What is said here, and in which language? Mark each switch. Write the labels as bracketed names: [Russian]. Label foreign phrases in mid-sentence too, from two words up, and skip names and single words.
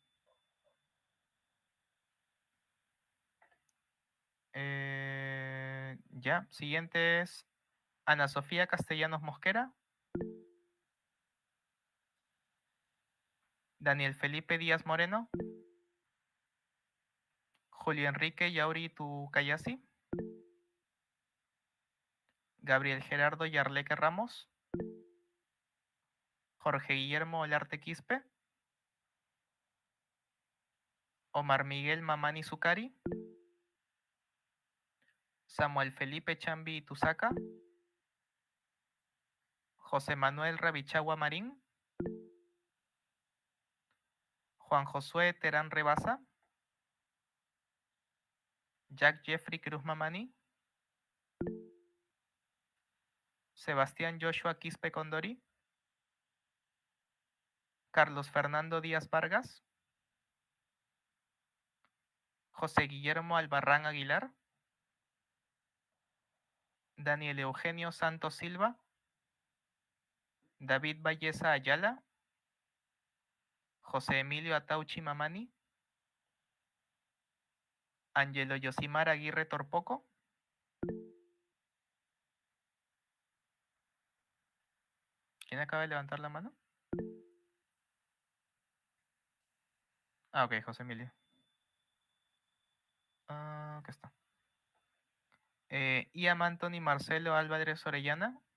[Spanish] Ya, siguiente es Ana Sofía Castellanos Mosquera. Daniel Felipe Díaz Moreno. Julio Enrique Yauri Tucayasi. Gabriel Gerardo Yarleque Ramos. Jorge Guillermo Olarte Quispe. Omar Miguel Mamani Zucari. Samuel Felipe Chambi Tusaca. José Manuel Rabichagua Marín. Juan Josué Terán Rebasa. Jack Jeffrey Cruz Mamani. Sebastián Joshua Quispe Condori. Carlos Fernando Díaz Vargas. José Guillermo Albarrán Aguilar. Daniel Eugenio Santos Silva. David Valleza Ayala. José Emilio Atauchi Mamani. Angelo Yosimar Aguirre Torpoco. ¿Quién acaba de levantar la mano? Ah, ok, José Emilio. Acá está. Ian Anthony Marcelo Álvarez Orellana.